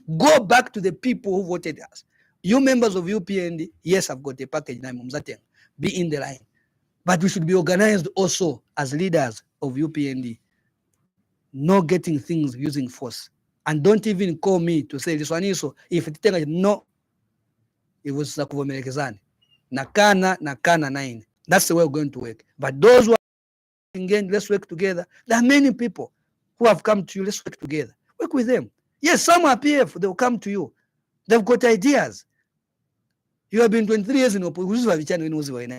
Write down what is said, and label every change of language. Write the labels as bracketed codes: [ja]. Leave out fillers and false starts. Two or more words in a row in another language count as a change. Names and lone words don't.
[en] Go back to the people who voted us. You members of UPND, yes, I've got a package now. Be in the line. But we should be organized also as leaders of UPND. Not getting things using force. And don't even call me to say, Liswaniso, if it no. [ny] ivusa kuvomerekezana. Nakana 9. [en] That's the way we're going to work. But those who are again, let's work together. There are many people who have come to you. Let's work together. Work with them. Yes, some are PF. They will come to you. They've got ideas. You have been 23 years in opposition.